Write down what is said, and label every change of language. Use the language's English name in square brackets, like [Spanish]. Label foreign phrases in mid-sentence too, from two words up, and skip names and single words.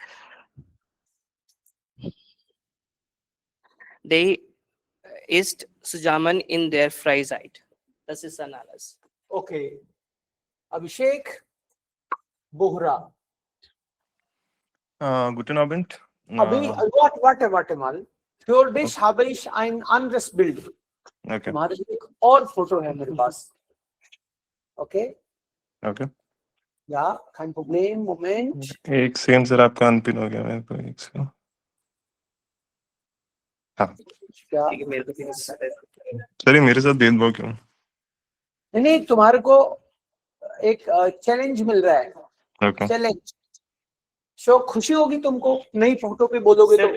[German] They ist zusammen in der Freizeit. Das ist dann alles. Okay. Abhishek Bohra. Guten Abend. Warte mal. Für dich habe ich ein anderes Bild. Okay. [Hindi] तुम्हारे लिए एक और फोटो है मेरे पास. Okay? Okay. [German] Ja, kein Problem. Moment. [Hindi] एक सेकंड सर, आपका अनपिन हो गया मेरे को. एक सेकंड. हाँ. क्या? सर ये मेरे साथ भेदभाव क्यों? नहीं, तुम्हारे को एक चैलेंज मिल रहा है. Okay. चैलेंज. सो खुशी होगी तुमको नई फोटो पे बोलोगे तो.